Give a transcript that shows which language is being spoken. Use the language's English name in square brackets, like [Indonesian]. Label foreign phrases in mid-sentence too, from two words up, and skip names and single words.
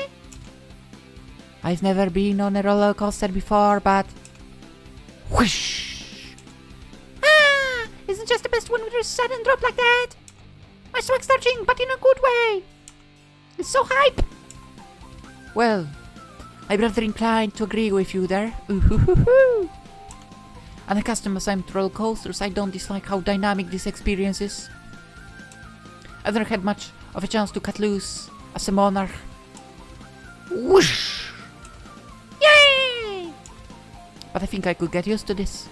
[English] I've never been on a roller coaster before, but... Whoosh! Ah! Isn't just the best one with a sudden drop like that? My swag's touching, but in a good way! It's so hype! Well, I'm rather inclined to agree with you there. Ooh-hoo-hoo-hoo! Unaccustomed as I'm to roller coasters, I don't dislike how dynamic this experience is. I've never had much of a chance to cut loose as a monarch. Whoosh! Yay! But I think I could get used to this.